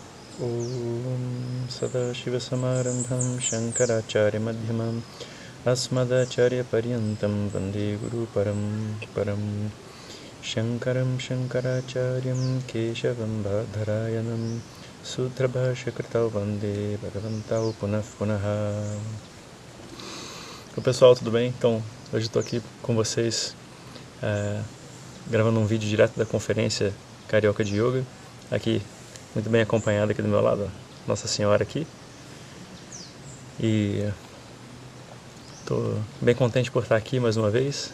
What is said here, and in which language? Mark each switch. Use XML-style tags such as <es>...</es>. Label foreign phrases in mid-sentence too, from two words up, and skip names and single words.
<sa>ॐ सदाशिवसमारम्भां शङ्कराचार्य मध्यमाम् अस्मदाचार्य पर्यन्तां वन्दे गुरु परं शङ्करं शङ्कराचार्यं केशवं बादरायणं सूत्रभाष्य कृतौ वन्दे भगवन्तौ पुनः पुनः.</sa> <pt>Oi pessoal, tudo bem? Então, hoje estou aqui com vocês gravando um vídeo direto da conferência Carioca de Yoga, aqui muito bem acompanhada aqui do meu lado, Nossa Senhora aqui. E estou bem contente por estar aqui mais uma vez.</pt>